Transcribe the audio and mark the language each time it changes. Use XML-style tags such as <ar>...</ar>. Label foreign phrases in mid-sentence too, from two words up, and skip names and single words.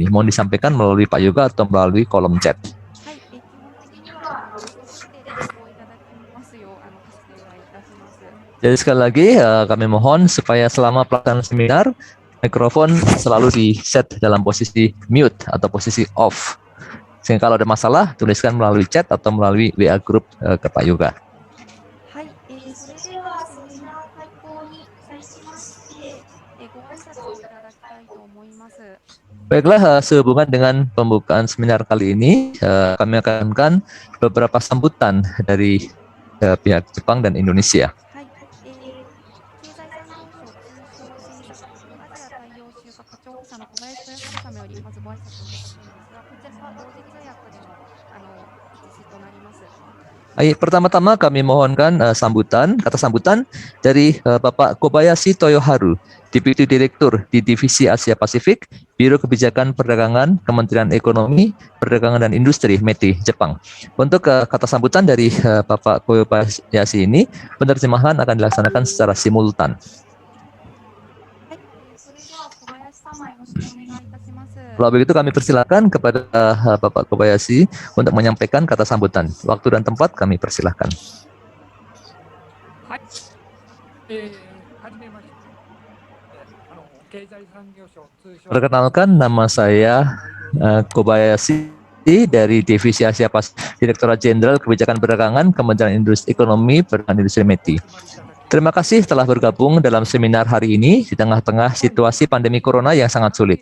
<id>Mohon disampaikan melalui Pak Yoga atau melalui kolom chat.</id> <ja>はい。基本的には設定でごいただきますよう発生はいたします。</ja> <id>Jadi sekali lagi kami mohon supaya selama pelaksanaan seminar mikrofon selalu di set dalam posisi mute atau posisi off. Sehingga kalau ada masalah tuliskan melalui chat atau melalui WA group ke Pak Yoga.</id> <ja>はい。それではセミナー開講に際しまして、ご挨拶をいただきたいと思います。</ja> <id>Baiklah, sehubungan dengan pembukaan seminar kali ini, kami akan lakukan beberapa sambutan dari pihak Jepang dan Indonesia.</id> <ja>はい。経済産業省通商審査局アジア太陽州課課長補佐の小林豊春様よりまずご挨拶をいただくんですが、こちらは同時通訳での実施となります。</ja> <id>Pertama-tama kami mohonkan kata sambutan dari Bapak Kobayashi Toyoharu, Deputi Direktur di Divisi Asia Pasifik, Biro Kebijakan Perdagangan, Kementerian Ekonomi, Perdagangan dan Industri, METI, Jepang. Untuk kata sambutan dari Bapak Kobayashi ini, penerjemahan akan dilaksanakan secara simultan.</id> <ja>はい。それでは小林様よろしくお願いいたします。</ja> <id>Kalau begitu kami persilakan kepada Bapak Kobayashi untuk menyampaikan kata sambutan. Waktu dan tempat kami persilahkan.</id> <ja>はい。はじめまして。経済産業省通商</ja> <id>Perkenalkan, nama saya Kobayashi dari Divisi Asia Pasifik, Direktorat Jenderal Kebijakan Perdagangan, Kementerian Industri Ekonomi, Perdagangan Industri METI. Terima kasih telah bergabung dalam seminar hari ini di tengah-tengah situasi pandemi corona yang sangat sulit.</id>